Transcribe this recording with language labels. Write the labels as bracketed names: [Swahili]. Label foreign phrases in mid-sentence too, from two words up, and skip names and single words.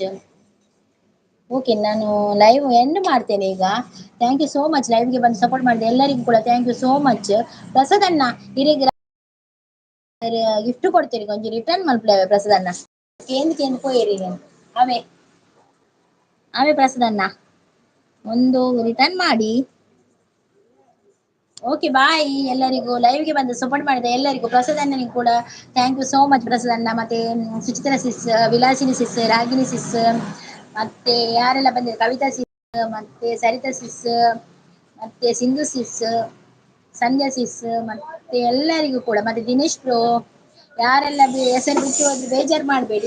[Kannada] ಓಕೆ, ನಾನು [English] live end [Kannada] ಮಾಡ್ತೇನೆ ಈಗ. [English] thank you so much [Kannada] ಲೈವ್ಗೆ ಬಂದು ಸಪೋರ್ಟ್ ಮಾಡಿದೆ ಎಲ್ಲರಿಗೂ ಕೂಡ. [English] thank you so much. [Tulu] ಪ್ರಸಾದಣ್ಣ ಇರಿಗೆ ಗಿಫ್ಟ್ ಕೊಡ್ತೀರಿ, ಕೊಂಚ ರಿಟರ್ನ್ ಮಲ್ಪಲೇವೆ ಪ್ರಸಾದಣ್ಣ. ಕೇಂದ್ರ ಪೋಯಿರಿ ಅವೇ ಅವೇ ಪ್ರಸಾದಣ್ಣ [Kannada] ಒಂದು ರಿಟರ್ನ್ ಮಾಡಿ. ಓಕೆ ಬಾಯ್ ಎಲ್ಲರಿಗೂ. ಲೈವ್ಗೆ ಬಂದು ಸಪೋರ್ಟ್ ಮಾಡಿದೆ ಎಲ್ಲರಿಗೂ. ಪ್ರಸಾದಣ್ಣನಿಗೆ ಕೂಡ [English] thank you so much [Kannada] ಪ್ರಸಾದಣ್ಣ. ಮತ್ತೆ ಸುಚಿತ್ರಾ ಸಿಸ್, ವಿಲಾಸಿನಿ ಸಿಸ್, ರಾಗಿಣಿ ಸಿಸ್, ಮತ್ತೆ ಯಾರೆಲ್ಲ ಬಂದಿದ್ದಾರೆ, ಕವಿತಾ ಸಿಸ್, ಮತ್ತೆ ಸರಿತಾ ಸಿಸ್, ಮತ್ತೆ ಸಿಂಧು ಸಿಸ್, ಸಂಧ್ಯಾ ಸಿಸ್, ಮತ್ತೆ ಎಲ್ಲರಿಗೂ ಕೂಡ, ಮತ್ತೆ ದಿನೇಶ್ ಬ್ರೋ, ಯಾರೆಲ್ಲ ಹೆಸರು ಬಿಟ್ಟು ಹೋದ್ರೆ ಬೇಜಾರು ಮಾಡಬೇಡಿ.